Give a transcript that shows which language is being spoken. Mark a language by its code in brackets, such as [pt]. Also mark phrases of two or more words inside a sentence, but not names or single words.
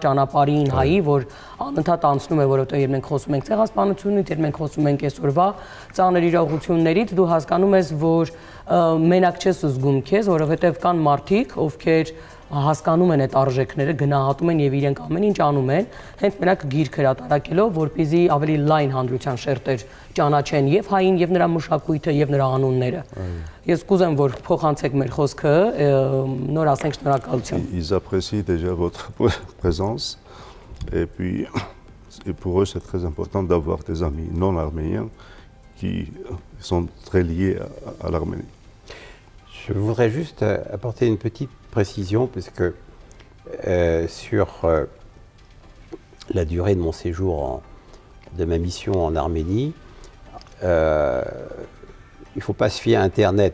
[hy] ճանապարհին հայի, որ անընդհատ անցնում է, որովհետեւ երբ մենք խոսում ենք ցեղասպանությունից, երբ մենք խոսում ենք այսօրվա ծանր իրողություններից, դու հասկանում ես, որ մենակ չես զգում քեզ, որովհետեւ կան մարդիկ, ովքեր հասկանում են այդ արժեքները, գնահատում են եւ իրենք ամեն ինչ անում են, հենց մենակ գիրք հրատարակելով, որպեսզի ավելի լայն հանրության շերտեր ճանաչեն եւ հային եւ նրա մշակույթը եւ նրա անունները։ Ես կուզեմ, որ փոխանցեք մեր խոսքը, նոր ասենք շնորհակալություն։ [fr] Ils apprécient déjà votre présence et puis et pour eux c'est très important d'avoir des amis non arméniens qui sont très liés à l'Arménie. Je voudrais juste apporter une petite précision, puisque sur la durée de mon séjour, de ma mission en Arménie, il ne faut pas se fier à Internet.